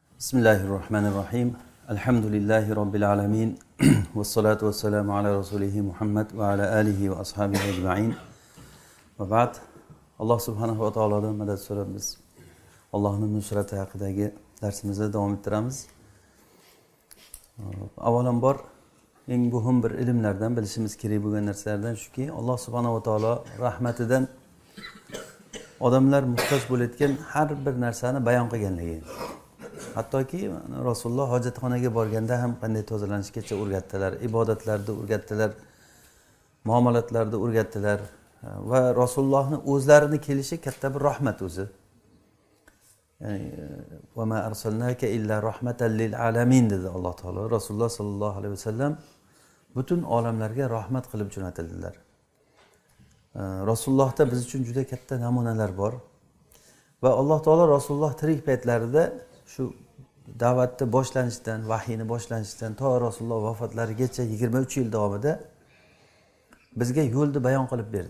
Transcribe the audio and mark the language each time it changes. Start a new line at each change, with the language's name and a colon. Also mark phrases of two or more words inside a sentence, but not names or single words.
Arabic: بسم الله الرحمن الرحيم. الحمد لله رب العالمين. والصلاة والسلام على رسوله محمد وعلى آله وأصحابه أجمعين. وبعد.
Uzbek: Allah
Arabic: سبحانه وتعالى
Uzbek: madad so'raymiz. Allohning nusrati haqidagi darsimizni davom ettiramiz. Avvalambor eng muhim bir ilmlardan bilishimiz kerak bo'lgan narsalardan shuki, Alloh
Arabic: سبحانه وتعالى
Uzbek: rahmatidan odamlar muhtoj bo'layotgan har bir narsani bayon qilganligi. Hattoki Rasululloh hojatxonaga borganda ham qanday tozalanishgacha o'rgatdilar, ibodatlarda o'rgatdilar, muomalatlarda o'rgatdilar va Rasulullohning o'zlarini kelishi katta bir rahmat o'zi. Ya'ni
Arabic: وما أرسلناك إلا رحمة للعالمين
Uzbek: dedi Alloh taolo. Rasululloh
Arabic: صلى الله عليه وسلم
Uzbek: butun olamlarga rahmat qilib jo'natildilar. Rasulullohda biz uchun juda katta namunalar bor va Alloh taolo Rasululloh tirik paytlarida shu da'vatni boshlanishidan, vahiyni boshlanishidan to Rasululloh vafotlarigacha 23 yil davomida bizga yo'lni bayon qilib berdi.